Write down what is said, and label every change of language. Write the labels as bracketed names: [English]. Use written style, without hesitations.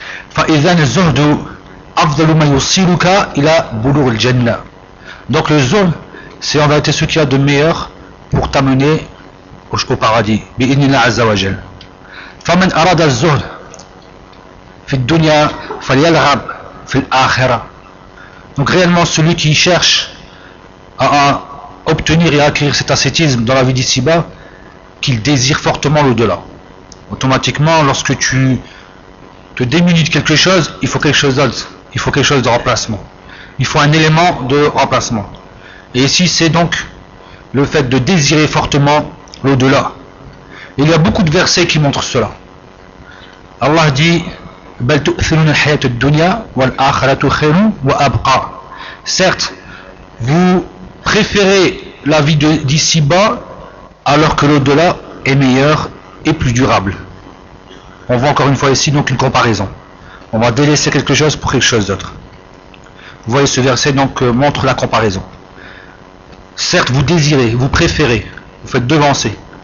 [Arabic] فإذن الزهد أفضل ما يوصلك إلى بلوغ الجنة. [French] Donc le zuhd, c'est en vérité ce qu'il y a de meilleur pour t'amener au paradis. [Arabic] بإذن الله عز وجل. فمن أراد الزهد في الدنيا فليلغب في الآخرة. [French] Donc réellement celui qui cherche à obtenir et acquérir cet ascétisme dans la vie d'ici-bas, qu'il désire fortement l'au-delà. Automatiquement, lorsque tu te démunis de quelque chose, il faut quelque chose d'autre, il faut quelque chose de remplacement, il faut un élément de remplacement. Et ici, c'est donc le fait de désirer fortement l'au-delà. Il y a beaucoup de versets qui montrent cela. Allah dit: [Arabic] بَلْ تُؤْثِرُونَ الْحَيَاةَ الدُّنْيَا وَالْآخِرَةُ خَيْرٌ وَأَبْقَى. [French] Certes, vous préférez la vie d'ici-bas alors que l'au-delà est meilleur et plus durable. On voit encore une fois ici donc une comparaison. On va délaisser quelque chose pour quelque chose d'autre. Vous voyez, ce verset donc montre la comparaison. Certes, vous désirez, vous préférez, vous faites devancer.